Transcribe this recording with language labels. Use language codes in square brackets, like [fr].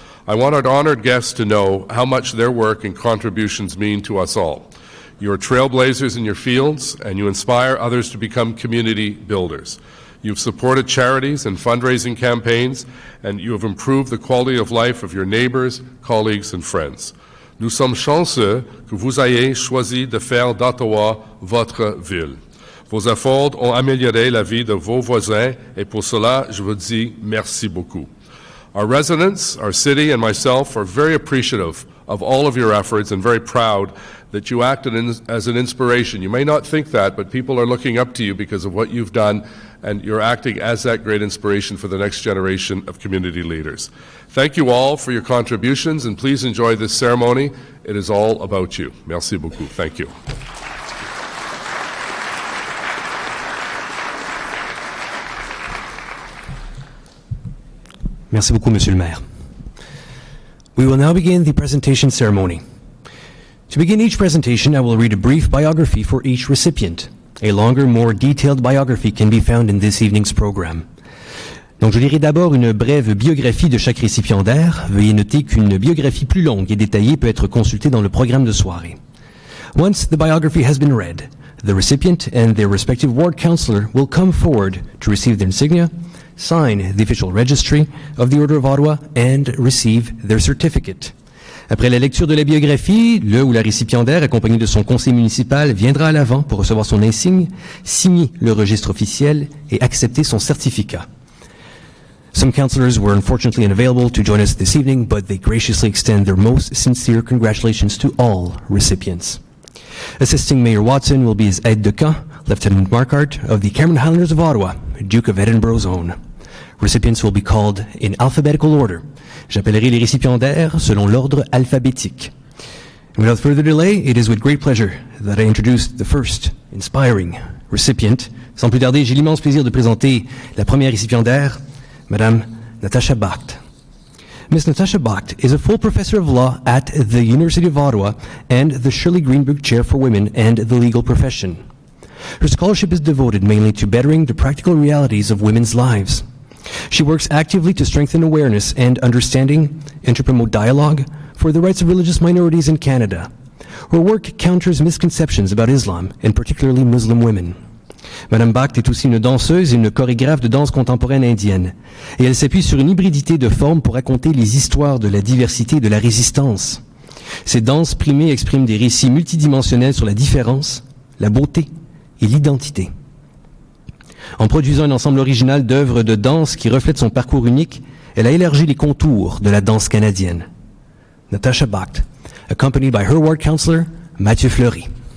[en] I want our honored guests to know how much their work and contributions mean to us all. You're trailblazers in your fields, and you inspire others to become community builders. You've supported charities and fundraising campaigns, and you have improved the quality of life of your neighbors, colleagues, and friends. [fr] Nous sommes chanceux que vous ayez choisi de faire d'Ottawa votre ville. Vos efforts ont amélioré la vie de vos voisins, et pour cela, je vous dis merci beaucoup. [en] Our residents, our city, and myself are very appreciative of all of your efforts and very proud that you acted as an inspiration. You may not think that, but people are looking up to you because of what you've done, and you're acting as that great inspiration for the next generation of community leaders. Thank you all for your contributions, and please enjoy this ceremony. It is all about you. [fr] Merci beaucoup. [en] Thank you. [fr] Merci beaucoup, Monsieur le Maire. [en] We will now begin the presentation ceremony. To begin each presentation, I will read a brief biography for each recipient. A longer, more detailed biography can be found in this evening's program. [fr] Donc, je lirai d'abord une brève biographie de chaque récipiendaire. Veuillez noter qu'une biographie plus longue et détaillée peut être consultée dans le programme de soirée. [en] Once the biography has been read, the recipient and their respective ward councillor will come forward to receive their insignia, sign the official registry of the Order of Ottawa, and receive their certificate. [fr] Après la lecture de la biographie, le ou la récipiendaire, accompagné de son conseiller municipal, viendra à l'avant pour recevoir son insigne, signer le registre officiel et accepter son certificat. [en] Some councillors were unfortunately unavailable to join us this evening, but they graciously extend their most sincere congratulations to all recipients. Assisting Mayor Watson will be his aide de camp, Lieutenant Markart of the Cameron Highlanders of Ottawa, Duke of Edinburgh's own. Recipients will be called in alphabetical order. [fr] J'appellerai les récipiendaires selon l'ordre alphabétique. [en] Without further delay, it is with great pleasure that I introduce the first inspiring recipient. [fr] Sans plus tarder, j'ai l'immense plaisir de présenter la première récipiendaire, Madame Natasha Bacht. [en] Ms. Natasha Bacht is a full professor of law at the University of Ottawa and the Shirley Greenberg Chair for Women and the Legal Profession. Her scholarship is devoted mainly to bettering the practical realities of women's lives. She works actively to strengthen awareness and understanding and to promote dialogue for the rights of religious minorities in Canada. Her work counters misconceptions about Islam, and particularly Muslim women. [fr] Madame Bacht est aussi une danseuse et une chorégraphe de danse contemporaine indienne. Et elle s'appuie sur une hybridité de formes pour raconter les histoires de la diversité et de la résistance. Ces danses primées expriment des récits multidimensionnels sur la différence, la beauté et l'identité. En produisant un ensemble original d'œuvres de danse qui reflètent son parcours unique, elle a élargi les contours de la danse canadienne. [en] Natasha Bacht, accompanied by her ward councillor, Mathieu Fleury.